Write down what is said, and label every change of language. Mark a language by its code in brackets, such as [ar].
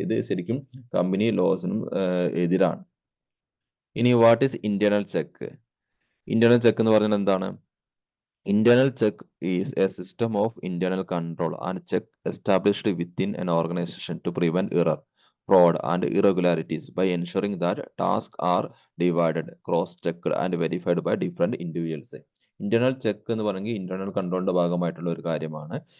[ml] ഇത് ശരിക്കും കമ്പനി ലോസിനും എതിരാണ്. ഇനി [en] What is internal check? [ml] Internal check എന്ന് പറഞ്ഞാൽ എന്താണ്? [en] Internal check is a system of internal control and check established within an organization to prevent error, fraud, and irregularities by ensuring that tasks are divided, cross-checked, and verified by different individuals. [ml] Internal check എന്ന് പറഞ്ഞെങ്കിൽ internal കൺട്രോളിന്റെ ഭാഗമായിട്ടുള്ള ഒരു കാര്യമാണ്.